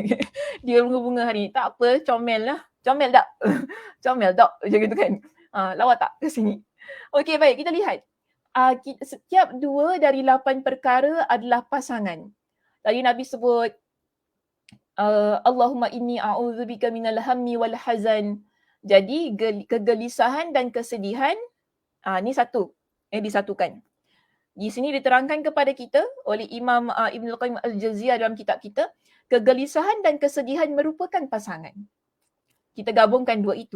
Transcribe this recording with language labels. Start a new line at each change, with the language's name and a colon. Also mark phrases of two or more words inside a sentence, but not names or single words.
Malay: Dia bunga-bunga hari ni. Tak apa, comel lah. Comel tak? Comel tak? Macam gitu kan. Lawak tak ke sini? Okey, baik. Kita lihat. Setiap 2 dari 8 perkara adalah pasangan. Tadi Nabi sebut,
Arabic: اللهم إني أعوذ بك من الهم والحزن.
Malay: Jadi, kegelisahan dan kesedihan, ni satu. Disatukan. Di sini diterangkan kepada kita oleh Imam Ibn Al-Qayyim Al-Jauziyah dalam kitab kita, kegelisahan dan kesedihan merupakan pasangan. Kita gabungkan 2 itu.